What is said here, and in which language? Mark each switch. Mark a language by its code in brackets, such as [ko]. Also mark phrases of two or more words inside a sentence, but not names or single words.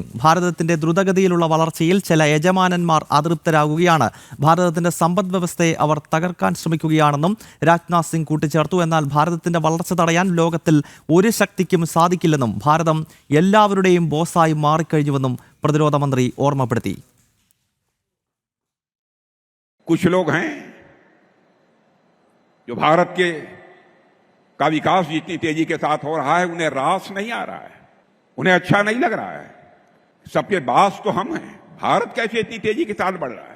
[ml] ഭാരതത്തിന്റെ ദ്രുതഗതിയിലുള്ള വളർച്ചയിൽ ചില യജമാനന്മാർ അതൃപ്തരാകുകയാണ്. ഭാരതത്തിന്റെ സമ്പദ് വ്യവസ്ഥയെ അവർ തകർക്കാൻ ശ്രമിക്കുകയാണെന്നും രാജ്നാഥ് സിംഗ് കൂട്ടിച്ചേർത്തു. എന്നാൽ ഭാരതത്തിന്റെ വളർച്ച തടയാൻ ലോകത്തിൽ ഒരു ശക്തിക്കും സാധിക്കില്ലെന്നും ഭാരതം എല്ലാവരുടെയും ബോസായി മാറിക്കഴിഞ്ഞുവെന്നും പ്രതിരോധ മന്ത്രി ഓർമ്മപ്പെടുത്തി. [hi] कुछ लोग हैं जो भारत का विकास जितनी तेजी के साथ हो रहा है उन्हें रास नहीं आ रहा है, उन्हें अच्छा नहीं लग रहा है। सबके बास तो हम हैं, भारत कैसे इतनी तेजी के साथ बढ़ रहा है।